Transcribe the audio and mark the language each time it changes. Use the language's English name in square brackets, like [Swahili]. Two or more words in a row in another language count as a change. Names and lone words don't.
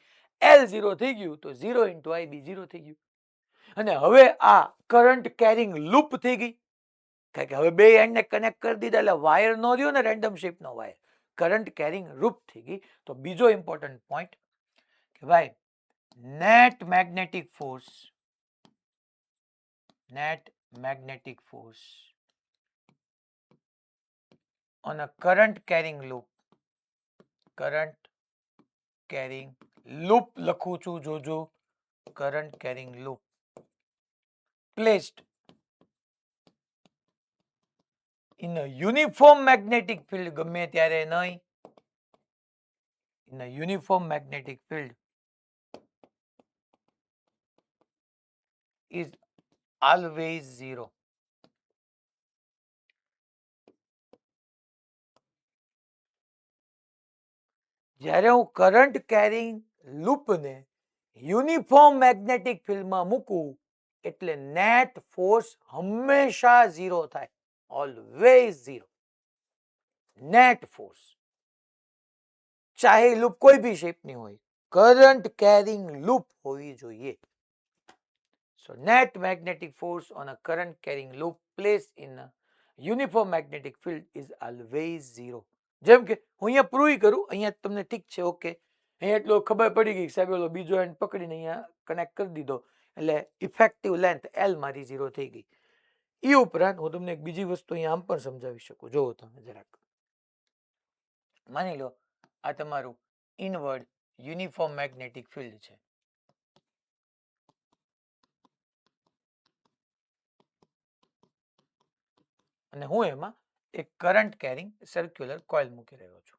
[Gujarati] L0 થઈ ગયું તો 0 * IB 0 થઈ ગયું. અને હવે આ [English] current carrying loop [Gujarati] થઈ ગઈ, કારણ કે હવે બે એન્ડને કનેક્ટ કરી દીધા એટલે વાયર નો રહ્યો ને રેન્ડમ શેપનો વાયર, [English] current carrying loop [Gujarati] થઈ ગઈ. તો બીજો [English] important point [Gujarati] કે ભાઈ [English] net magnetic force on a current carrying [Gujarati] loop લખું છું, જોજો, [English] current carrying loop placed in a uniform magnetic field, [Gujarati] ગમે ત્યારે નહીં, [English] in a uniform magnetic field is always 0. [Gujarati] જ્યારે હું [English] current carrying loop uniform magnetic field [Gujarati] મૂકું એટલે [English] net force [Gujarati] હંમેશા 0 થાય, [English] always 0. net force [Gujarati] ચાહે લૂપ કોઈ બી શેપની હોય, [English] current carrying loop [Gujarati] હોવી જોઈએ. [English] So net magnetic force on a current carrying loop placed in a uniform magnetic field is always 0. [Gujarati] જેમ કે હું અહીંયા પ્રૂવ કરું, અહીંયા તમને ઠીક છે, ઓકે, અહીંયા એટલો ખબર પડી ગઈ સાહેબ, ઓલો બીજો એન્ડ પકડીને અહીંયા કનેક્ટ કરી દીધો એટલે [English] effective length [Gujarati] L મારી 0 થઈ ગઈ. એ ઉપરાંત હું તમને એક બીજી વસ્તુ અહીંયા આમ પણ સમજાવી શકું. જોવો તમે જરાક, માની લો આ તમારું [English] inward uniform magnetic field [Gujarati] છે, અને હું એમાં એક [English] current carrying circular coil [Gujarati] મૂકી રહ્યો છું.